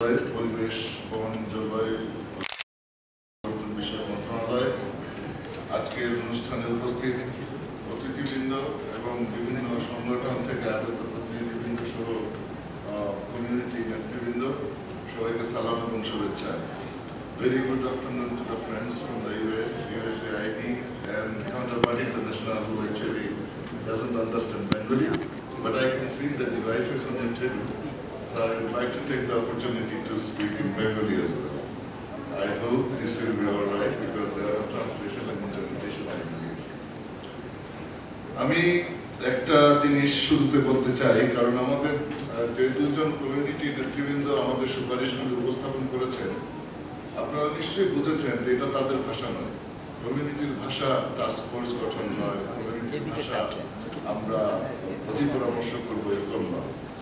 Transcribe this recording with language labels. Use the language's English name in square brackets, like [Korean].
[Bangla] পরিবেশ, বন, জলবায়ু পরিবর্তন বিষয়ক মন্ত্রণালয় আজকের অনুষ্ঠানে উপস্থিত অতিথিবৃন্দ এবং বিভিন্ন সংগঠন থেকে আগত প্রতিনিধিবৃন্দ সহ কমিউনিটি নেতৃবৃন্দ, সবাইকে সালাম এবং শুভেচ্ছা। [English] Very good afternoon to the friends from the US, USAID and Counterpart International who actually doesn't understand Bengali, but I can see the devices on your table. So I would like to take the opportunity to speak in Bengali as well. I hope this will be all right because there are translation and interpretation, I believe. [Bangla] আমি একটা জিনিস শুরুতে বলতে চাই, কারণ আমাদের যে দুজন কমিউনিটি নেতৃবৃন্দ আমাদের সুপারিশগুলো উপস্থাপন করেছেন, আপনারা নিশ্চয়ই বুঝেছেন যে এটা তাদের ভাষা নয়। কমিউনিটির ভাষা টাস্ক ফোর্স গঠন নয়, কমিউনিটির ভাষা আমরা অধিপরামর্শ করবো এরকম নয়।